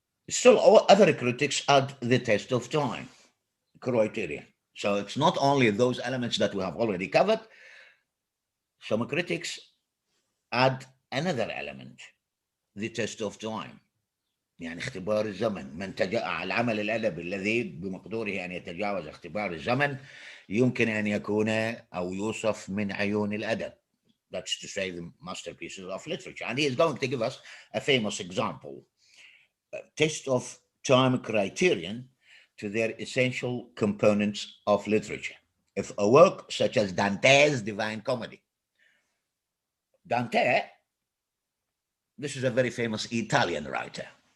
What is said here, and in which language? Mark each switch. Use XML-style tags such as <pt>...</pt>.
<en>Still, all other critics add the test of time criteria. So it's not only those elements that we have already covered. Some critics add another element, the test of time.</en> <ar>يعني اختبار الزمن. من العمل الأدبي الذي بمقدوره أن يتجاوز اختبار الزمن يمكن أن يكون أو يوصف من عيون الأدب.</ar> <en>That's to say, the masterpieces of literature. And he is going to give us a famous example. Test of time criterion to their essential components of literature. If a work such as Dante's Divine Comedy. Dante, this is a very famous Italian writer.</en>